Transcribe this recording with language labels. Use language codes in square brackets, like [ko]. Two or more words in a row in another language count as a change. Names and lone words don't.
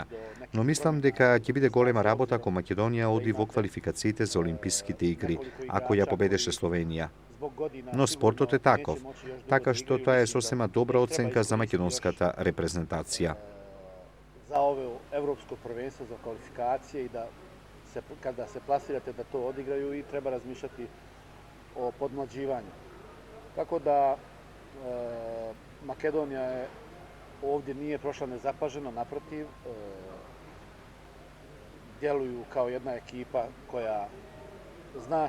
[mk] Но мислам дека ќе биде голема работа ако Македонија оди во квалификациите за Олимписките игри, ако ја победеше Словенија. Но спортот е таков, така што тоа е сосема добра оценка за македонската репрезентација. [sr] За ово европско првенство, за квалификације и да се, kada se plasirate da to odigraju i treba razmišljati o podmlađivanju. Tako da Makedonija je ovdje nije prošla nezapaženo, naprotiv, djeluju kao jedna ekipa koja zna